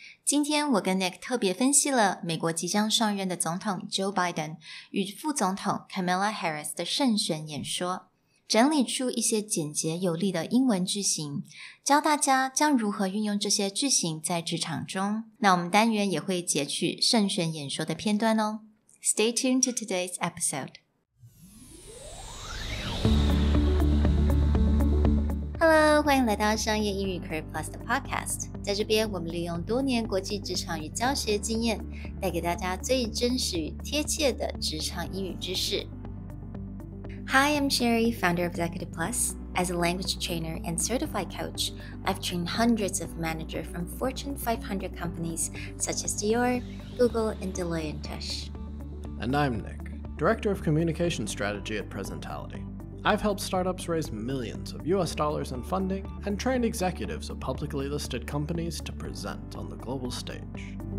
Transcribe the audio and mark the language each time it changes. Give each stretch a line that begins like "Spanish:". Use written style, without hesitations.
Chinese: 今天我跟 Nick 特别分析了美国即将上任的总统 Joe Biden 与副总统 Kamala Harris 的胜选演说，整理出一些简洁有力的英文句型，教大家将如何运用这些句型在职场中。那我们单元也会截取胜选演说的片段哦。
English: Stay tuned to today's episode.Hello，
Chinese: 欢迎来到商业英语 Career Plus 的 Podcast。在这边，我们利用多年国际职场与教学经验，带给大家最真实与贴切的职场英语知识。
English: Hi, I'm Sherry, founder of Executive Plus. As a language trainer and certified coach, I've trained hundreds of managers from Fortune 500 companies such as Dior, Google, and Deloitte & Touche. And I'm Nick, Director of Communication Strategy at Presentality.I've helped startups raise millions of US dollars in funding and trained executives of publicly listed companies to present on the global stage.